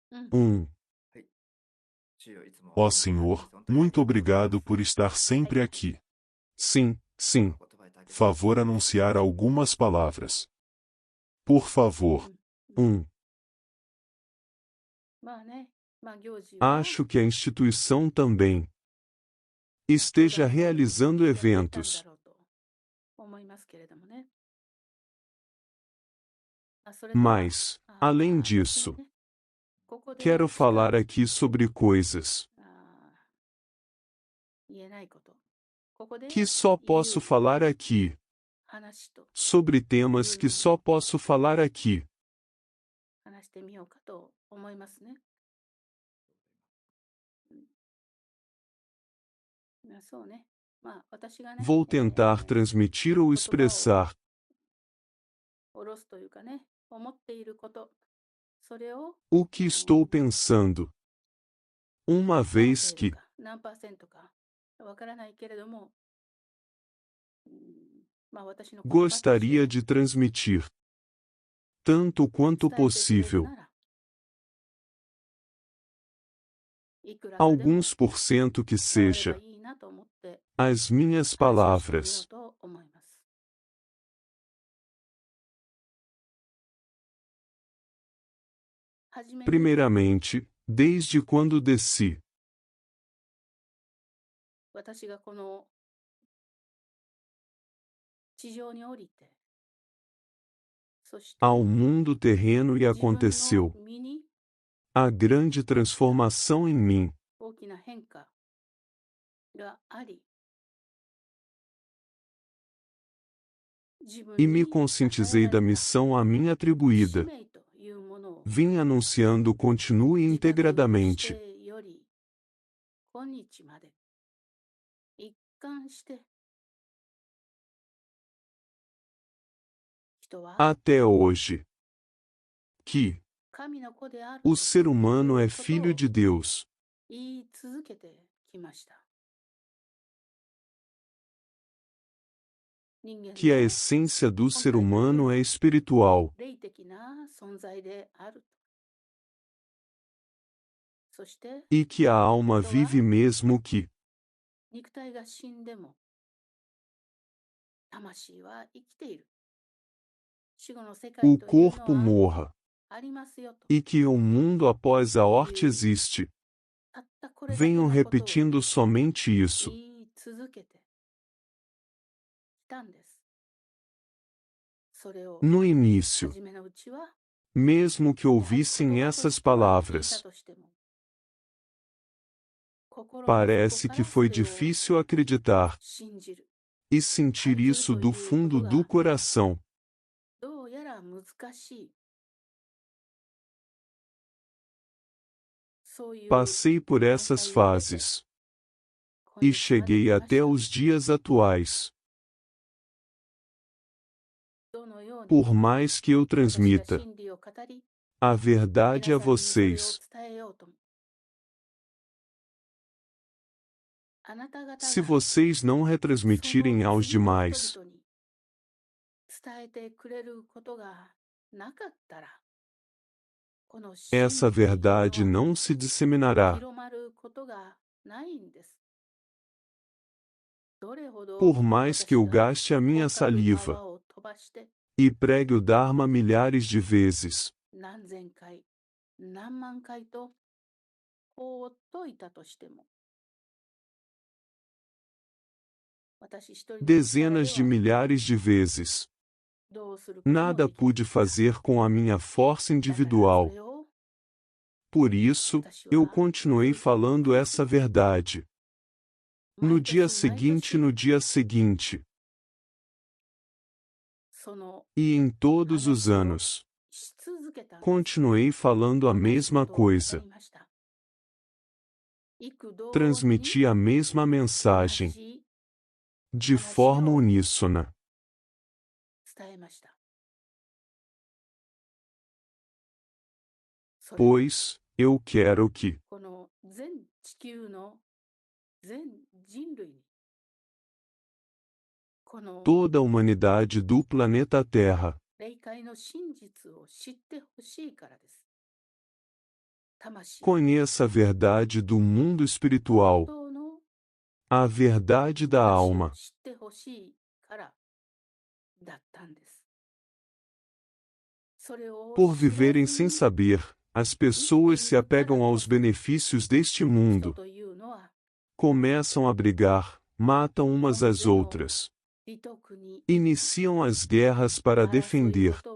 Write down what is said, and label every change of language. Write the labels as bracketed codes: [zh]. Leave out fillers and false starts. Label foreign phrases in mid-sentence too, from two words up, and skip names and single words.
[ja] 1. はい。主よ、いつも [pt] Ó Senhor, muito obrigado por estar sempre aqui. Sim, sim. [ja] 言葉いただけます。 [pt] Favor anunciar algumas palavras. Por favor. 1. [ja] まあね、まあ行事は [pt] Acho que a instituição também esteja realizando [ja] やっていたん [pt] eventos. [ja] だろうと思いますけれどもね。それとは [pt] Mas, além disso, [ja] ね、ここで [pt] quero [ja] しか [pt] falar aqui sobre coisas [ja] 言えないこと。ここで [pt] que só posso [ja] 言う [pt] falar aqui, [ja] 話と [pt] sobre temas que só posso falar aqui. [ja] 話してみようかと思いますね。まあそうね。まあ私がね、 [pt] Vou tentar transmitir ou expressar [ja] 下ろすというかね、思っていること、それを [pt] o que estou pensando. Uma [ja] 何 [pt] vez [ja] 成 [pt] que [ja] か何パーセントかわからないけれども、まあ私の言葉として [pt] gostaria de transmitir, tanto quanto [ja] 伝えてくれる [pt] possível, [ja] なら、いくらかでも [pt] alguns por cento que [ja] 伝われば [pt] seja, [ja] いいなと思って [pt] as minhas [ja] 話をしてみよ [pt] palavras. [ja] うと思います。はじめに [pt] Primeiramente, desde quando desci [ja] 私がこの地上に降りて、そして [pt] ao mundo terreno e [ja] 自分の [pt] aconteceu [ja] 身に [pt] a grande transformação em mim, [ja] 大きな変化があり、自分 [pt] e me [ja] に [pt] conscientizei [ja] 与え [pt] da [ja] られた [pt] missão a mim [ja] 使 [pt] atribuída. [ja] 命というものを [pt] Vim anunciando continue [ja] 自覚し [pt] integradamente. [ja] てより今日まで一貫して人は [pt] Até hoje. Que [ja] 神の子である [pt] o [ja] と [pt] ser humano é [ja] いうこと [pt] filho [ja] を [pt] de Deus, [ja] 言い続けてきました。人間 [pt] que a [ja] の [pt] essência do ser humano é espiritual, [ja] 霊的な存在である。そして [pt] e que a alma vive mesmo que [ja] 肉体が死んでも魂は生きている。死後の世界 [pt] o [ja] というの [pt] corpo [ja] は [pt] morra, [ja] ありますよと。 [pt] e que o mundo após a morte existe. [ja] たったこれだけの [pt] Venham [ja] ことを [pt] repetindo somente isso. [ja] 言い続けてきたんです。それを [pt] No início, [ja] 初めのうちは [pt] mesmo que [ja] やはり [pt] ouvissem [ja] 言葉と [pt] essas [ja] しては聞いた [pt] palavras, [ja] としても心の底 [pt] parece [ja] か [pt] que [ja] ら [pt] foi [ja] それを [pt] difícil acreditar [ja] 信じる。 [pt] e sentir isso do fundo do coração. [ja] どうやら難しい。そういう [pt] Passei por essas fases [ja] 今 [pt] e [ja] 日まで [pt] cheguei [ja] 来ま [pt] até [ja] した。 [pt] os dias atuais. [ja] どのように [pt] Por mais que eu [ja] 私が [pt] transmita [ja] 真理を語り、 [pt] a verdade [ja] 皆 [pt] a [ja] さんにそれを [pt] vocês, [ja] 伝えようとも。あなた方 [pt] se [ja] が [pt] vocês não [ja] その [pt] retransmitirem aos [ja] 次の [pt] demais [ja] 人々に伝えてくれることがなかったら、この真理 [pt] essa [ja] というの [pt] verdade [ja] は [pt] não se disseminará. [ja] 広まることがないんです。どれほど [pt] Por mais que eu [ja] 私が [pt] gaste a minha [ja] 高い [pt] saliva [ja] 泡を飛ばして [pt] e pregue o Dharma milhares de vezes, [ja] 何千回、何万回と放っといたとしても、私一人の力で [pt] dezenas de [ja] は [pt] milhares de vezes, [ja] どうすることも [pt] nada [ja] できない [pt] pude fazer com a minha força [ja] だからそ [pt] individual. [ja] れを [pt] Por isso, eu continuei falando essa verdade. No [ja] 毎 [pt] dia [ja] 年毎 [pt] seguinte, [ja] 年 [pt] no dia seguinte, [ja] その [pt] e em todos os [ja] 話を [pt] anos, [ja] し続けたんです。 [pt] continuei falando a [ja] 同じ [pt] mesma [ja] ことを語 [pt] coisa. [ja] りました。幾度に [pt] Transmiti a mesma [ja] 同 [pt] mensagem, [ja] じ [pt] de forma uníssona. [ja] 伝えました。それは [pt] Pois, eu quero que [ja] この全地球の全人類にこの [pt] toda a humanidade do planeta Terra [ja] 霊界の真実を知ってほしいからです。 [pt] Conheça a verdade do mundo espiritual, a verdade da alma. Por viverem sem saber, as pessoas se apegam aos benefícios deste mundo, começam a brigar, matam umas às outras, iniciam as guerras para defender